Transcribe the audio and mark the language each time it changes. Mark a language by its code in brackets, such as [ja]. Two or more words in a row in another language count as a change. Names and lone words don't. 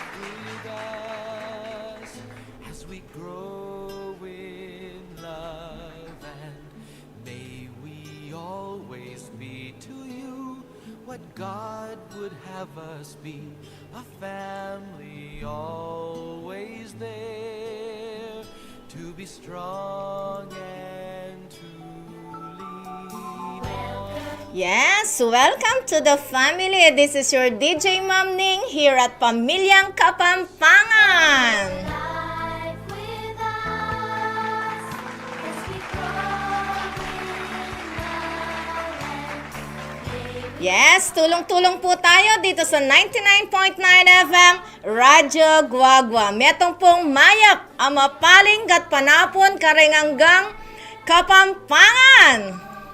[en] with us as we grow in love, and may we always be to you what God would have us be, a family always there, to be strong and to lean on. Yes, welcome to the family. This is your DJ Ma'am Ning here at Pamilyang Kapampangan. [tl] Yes, tulong-tulong po tayo dito sa 99.9 FM Radyo Guagua. [pam] Metong pong mayap, amapaling gat panapon karenganggang Kapampangan.